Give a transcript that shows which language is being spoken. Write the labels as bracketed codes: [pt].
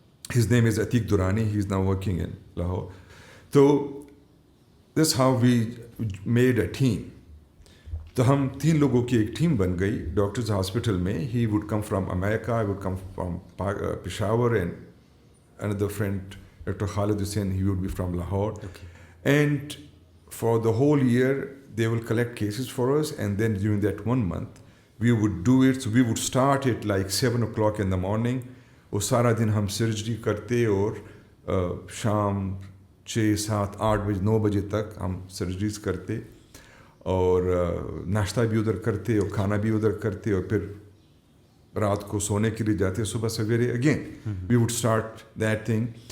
[en] His name is Atiq Durrani, he is now working in Lahore. تو this how we made a team. [ur] تو ہم 3 لوگوں کی ایک ٹیم بن گئی ڈاکٹرز ہاسپٹل میں. [en] He would come from America, I would come from Peshawar, and another friend, Dr. Khalid Hussain, he would be from Lahore. Okay. And for the whole year, they will collect cases for us, and then during that 1 month, we would do it. So we would start at like 7 o'clock in the morning. [ur] اور سارا دن ہم surgery کرتے اور شام 6, 7, 8 بجے 9 بجے تک ہم سرجریز کرتے اور ناشتہ بھی ادھر کرتے اور کھانا بھی ادھر کرتے اور پھر رات کو سونے کے لیے جاتے, صبح سویرے [en] Again we would start that thing.